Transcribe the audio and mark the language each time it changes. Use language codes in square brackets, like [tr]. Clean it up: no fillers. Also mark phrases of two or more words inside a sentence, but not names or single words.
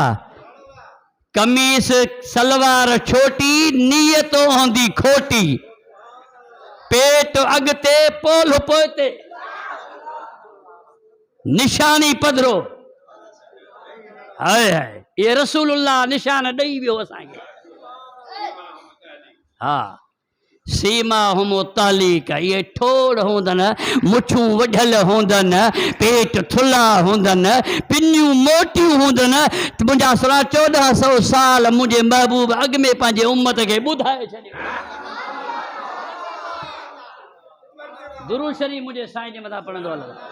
[sd] कमीस सलवार छोटी, नीयत हूंदी खोटी। पेट अॻिते, पोल पोइते, निशानी पधरो। हाय हाय ये रसूलुल्लाह निशान ॾेई वियो असांखे। हा सीमा हुमो तालीक, ये ठोड़ हूंदनि, मुछूं वढल हूंदनि, पेट थुल्हा हूंदनि, पिनियूं मोटियूं हूंदनि। मुंहिंजा 1400 साल मुंहिंजे महबूब अॻ में पंहिंजे उम्मत खे ॿुधाए छॾियो। दुरूद शरीफ़ मुंहिंजे साईं जे मथां पढ़ंदो हलो।